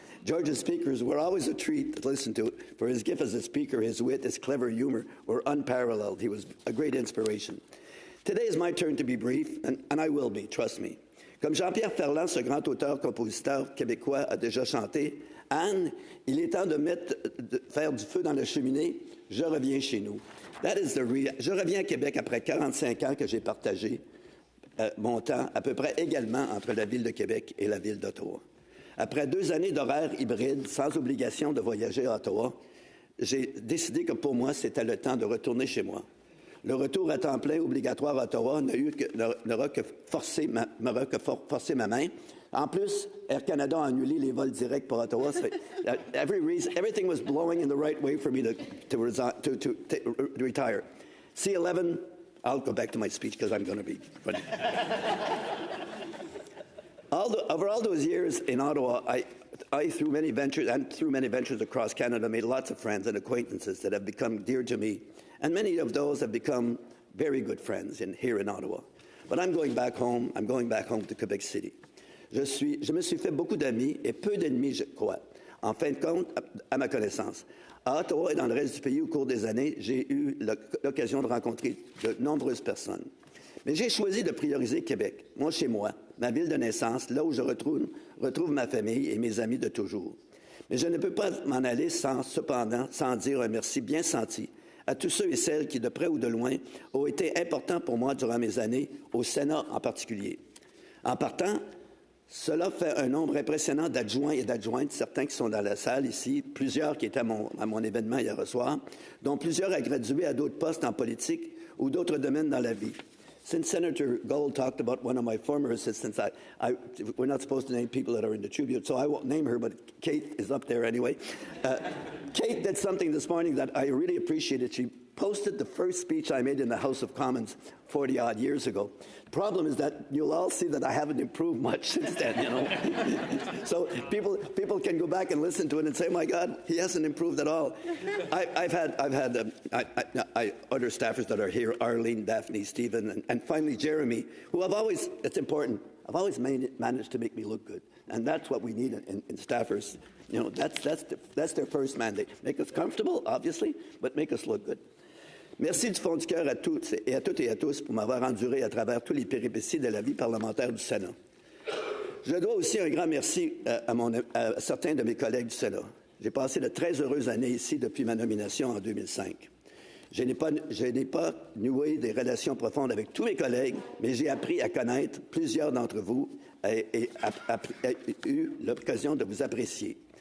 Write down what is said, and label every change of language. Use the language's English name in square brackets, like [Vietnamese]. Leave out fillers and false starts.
[English] George's speakers were always a treat to listen to, for his gift as a speaker, his wit, his clever humor were unparalleled. He was a great inspiration. Today is my turn to be brief, and I will be, trust me. [French] Comme Jean-Pierre Ferland, ce grand auteur-compositeur québécois, a déjà chanté, « Anne, il est temps de faire du feu dans la cheminée, je reviens chez nous. » Je reviens à Québec après 45 ans que j'ai partagé montant à peu près également entre la Ville de Québec et la Ville d'Ottawa. Après 2 années d'horaire hybride, sans obligation de voyager à Ottawa, j'ai décidé que pour moi, c'était le temps de retourner chez moi. Le retour à temps plein obligatoire à Ottawa n'aura que forcé ma main. En plus, Air Canada a annulé les vols directs pour Ottawa. [English] Everything was blowing in the right way for me to retire. C11, I'll go back to my speech because I'm going to be funny. Over all those years in Ottawa, I through many ventures across Canada, made lots of friends and acquaintances that have become dear to me. And many of those have become very good friends here in Ottawa. But I'm going back home. I'm going back home to Quebec City. [French] Je me suis fait beaucoup d'amis et peu d'ennemis, je crois. En fin de compte, à ma connaissance. À Ottawa et dans le reste du pays, au cours des années, j'ai eu l'occasion de rencontrer de nombreuses personnes. Mais j'ai choisi de prioriser Québec, moi chez moi, ma ville de naissance, là où je retrouve ma famille et mes amis de toujours. Mais je ne peux pas m'en aller sans dire un merci bien senti à tous ceux et celles qui, de près ou de loin, ont été importants pour moi durant mes années, au Sénat en particulier. En partant, cela fait un nombre impressionnant d'adjoints et d'adjointes, certains qui sont dans la salle ici, plusieurs qui étaient à mon événement hier soir, dont plusieurs à graduer à d'autres postes en politique ou d'autres domaines dans la vie. [English] Since Senator Gold talked about one of my former assistants, we're not supposed to name people that are in the tribute, so I won't name her, but Kate is up there anyway. Kate did something this morning that I really appreciated. She posted the first speech I made in the House of Commons 40-odd years ago. The problem is that you'll all see that I haven't improved much since then, you know. So people can go back and listen to it and say, my God, he hasn't improved at all. I've had other staffers that are here, Arlene, Daphne, Stephen, and finally Jeremy, who have always managed to make me look good. And that's what we need in staffers. You know, that's their first mandate. Make us comfortable, obviously, but make us look good. [French] Merci du fond du cœur à toutes et à tous pour m'avoir enduré à travers tous les péripéties de la vie parlementaire du Sénat. Je dois aussi un grand merci à certains de mes collègues du Sénat. J'ai passé de très heureuses années ici depuis ma nomination en 2005. Je n'ai pas noué des relations profondes avec tous mes collègues, mais j'ai appris à connaître plusieurs d'entre vous et eu l'occasion de vous apprécier.